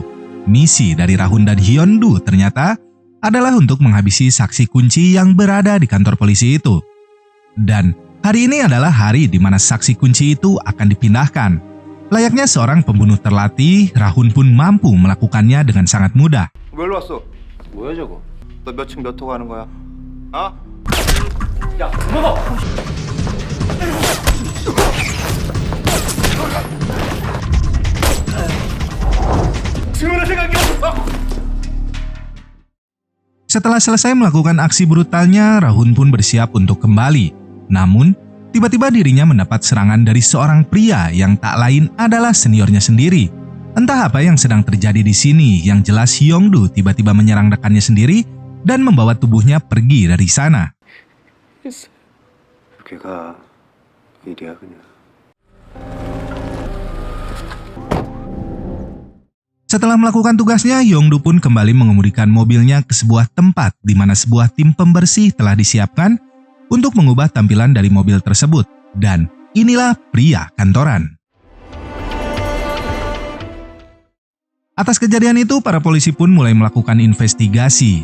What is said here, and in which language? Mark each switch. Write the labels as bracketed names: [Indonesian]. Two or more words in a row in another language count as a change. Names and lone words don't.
[Indonesian] Misi dari Rahun dan Hyun-doo ternyata adalah untuk menghabisi saksi kunci yang berada di kantor polisi itu. Dan hari ini adalah hari di mana saksi kunci itu akan dipindahkan. Layaknya seorang pembunuh terlatih, Rahun pun mampu melakukannya dengan sangat mudah. [Korean] 왜 일로 왔어? 뭐야 저거? 너 몇 층 몇 호 가는 거야? 아? 야, 먹어! 지금이라 생각해! [Indonesian] Setelah selesai melakukan aksi brutalnya, Rahun pun bersiap untuk kembali. Namun, tiba-tiba dirinya mendapat serangan dari seorang pria yang tak lain adalah seniornya sendiri. Entah apa yang sedang terjadi di sini, yang jelas Hyung-doo tiba-tiba menyerang rekannya sendiri dan membawa tubuhnya pergi dari sana. [Korean] 걔가 일이야 그냥. [Indonesian] Setelah melakukan tugasnya, Hyung-doo pun kembali mengemudikan mobilnya ke sebuah tempat di mana sebuah tim pembersih telah disiapkan untuk mengubah tampilan dari mobil tersebut. Dan inilah pria kantoran. Atas kejadian itu, para polisi pun mulai melakukan investigasi.